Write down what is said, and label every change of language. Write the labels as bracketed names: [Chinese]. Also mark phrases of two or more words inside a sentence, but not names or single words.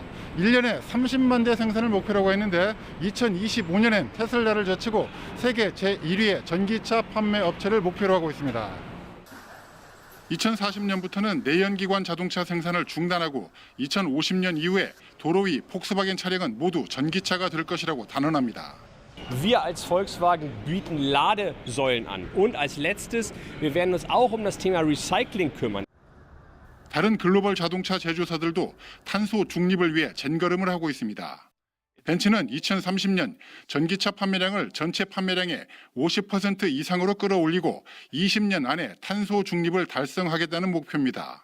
[Korean] 1년에 30만 대 생산을 목표라고 했는데 2025년엔 테슬라를 제치고 세계 제1위의 전기차 판매 업체를 목표로 하고 있습니다. 2040년부터는 내연기관 자동차 생산을 중단하고 2050년 이후에 도로 위 폭스바겐 차량은 모두 전기차가 될 것이라고 단언합니다. [German] Wir als Volkswagen bieten Ladesäulen an. Und als letztes, wir werden uns auch das Thema Recycling kümmern. [Korean] 다른 글로벌 자동차 제조사들도 탄소 중립을 위해 젠걸음을 하고 있습니다. 벤츠는 2030년 전기차 판매량을 전체 판매량의 50% 이상으로 끌어올리고 20년 안에 탄소 중립을 달성하겠다는 목표입니다.